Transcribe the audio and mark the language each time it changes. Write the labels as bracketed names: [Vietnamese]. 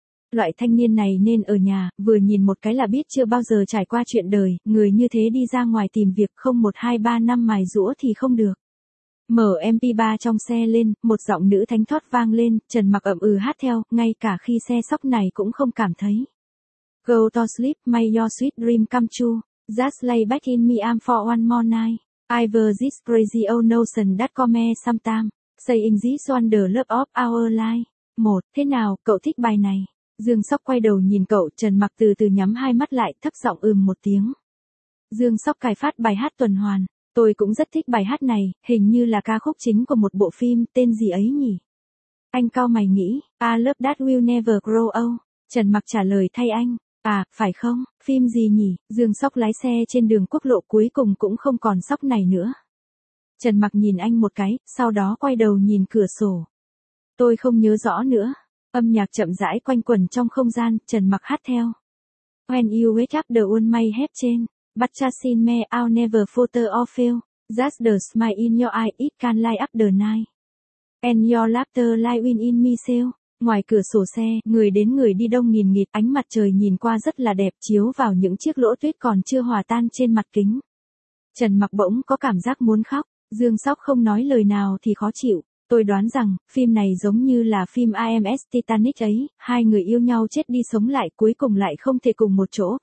[Vietnamese] Loại thanh niên này nên ở nhà, vừa nhìn một cái là biết chưa bao giờ trải qua chuyện đời, người như thế đi ra ngoài tìm việc không 1-2-3 năm mài giũa thì không được. Mở MP3 trong xe lên, một giọng nữ thánh thoát vang lên, Trần Mặc ậm ừ hát theo, ngay cả khi xe Sóc này cũng không cảm thấy. [English] Go to sleep, may your sweet dream come true. Just lay back in me arm for one more night. I've this crazy old notion that come sometime. Saying this wonder love of our life. [Vietnamese] Một, thế nào, cậu thích bài này? Dương Sóc quay đầu nhìn cậu, Trần Mặc từ từ nhắm hai mắt lại, thấp giọng ừm một tiếng. Dương Sóc cài phát bài hát tuần hoàn. Tôi cũng rất thích bài hát này, hình như là ca khúc chính của một bộ phim, tên gì ấy nhỉ? Anh cao mày nghĩ, [English] I love that will never grow old. [Vietnamese] Trần Mặc trả lời thay anh, à, phải không, phim gì nhỉ? Dương Sóc lái xe trên đường quốc lộ, cuối cùng cũng không còn Sóc này nữa. Trần Mặc nhìn anh một cái, sau đó quay đầu nhìn cửa sổ. Tôi không nhớ rõ nữa. Âm nhạc chậm rãi quanh quẩn trong không gian, Trần Mặc hát theo. [English] When you wake up the one may have changed, but just in me I'll never falter or fail, just the smile in your eye it can light up the night, and your laughter light wind in me sail. [Vietnamese] Ngoài cửa sổ xe, người đến người đi đông nghìn nghịt, ánh mặt trời nhìn qua rất là đẹp, chiếu vào những chiếc lỗ tuyết còn chưa hòa tan trên mặt kính. Trần Mặc bỗng có cảm giác muốn khóc, Dương Sóc không nói lời nào thì khó chịu. Tôi đoán rằng, phim này giống như là phim IMS Titanic ấy, hai người yêu nhau chết đi sống lại cuối cùng lại không thể cùng một chỗ.